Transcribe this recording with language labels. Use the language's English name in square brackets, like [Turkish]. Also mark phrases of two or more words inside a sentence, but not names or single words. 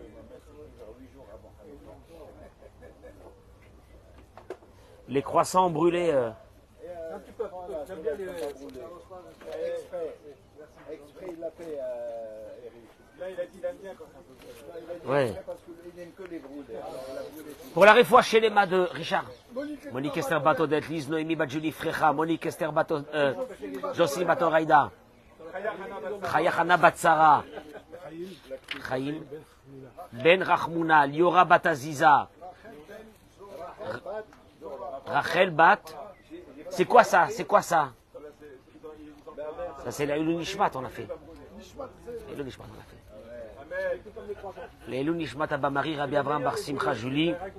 [French] Les croissants brûlés. Un petit peu. J'aime bien les. Exprès, il l'a fait, Eric. Là, il a dit il aime bien quand c'est un peu. Ouais. Parce qu'il n'aime que les brûlés. Alors, il a brûlé tout. Pour la réfoua chez les mains de Richard. Monique Esther Bato d'Etlis, Noémie Badjouli Frecha, Monique Esther Bato, Josie Bato Raïda, Chayachana Batsara, Chaim, Ben Rachmouna, Liora Bataziza, Rachel Bat. C'est quoi ça? C'est quoi ça? Ça c'est la [Hebrew] לעילוי נשמת [French] on a fait. [Hebrew] לעילוי נשמת [French] on a fait. [Hebrew] לעילוי נשמת [French] Abamari Rabbi Avraham Bar Simcha Julie.